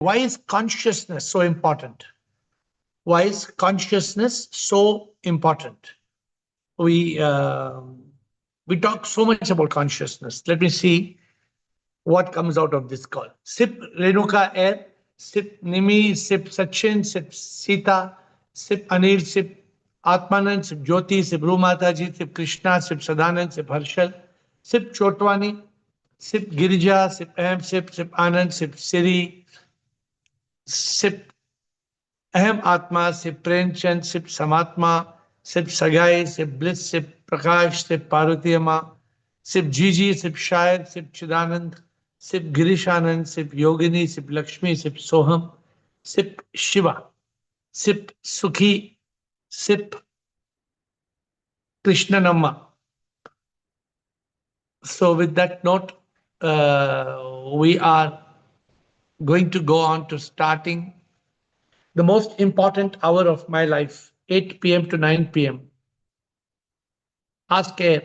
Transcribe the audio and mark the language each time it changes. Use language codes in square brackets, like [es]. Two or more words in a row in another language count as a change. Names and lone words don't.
[en] Why is consciousness so important? Why is consciousness so important? We talk so much about consciousness. Let me see what comes out of this call. Sip Renuka AiR, Sip Nimi, Sip Sachin, Sip Sita, Sip Anil, Sip Atmanand, Sip Jyoti, Sip Rumataji, Sip Krishna, Sip Sadanand, Sip Harshal, Sip Chotwani, Sip Girija, Sip Ahem, Sip Anand, Sip Siri, Sip Ahem Atma, Sip Premchand, Sip Samatma, Sip Sagai, Sip Bliss, Sip Prakash, Sip Parvati Amma, Sip Gigi, Sip Shayad, Sip Chidanand, Sip Girishanand, Sip Yogini, Sip Lakshmi, Sip Soham, Sip Shiva, Sip Sukhi, Sip Krishnanamma. So with that note, we are going to go on to starting the most important hour of my life, 8 p.m. to 9 p.m. Ask AiR.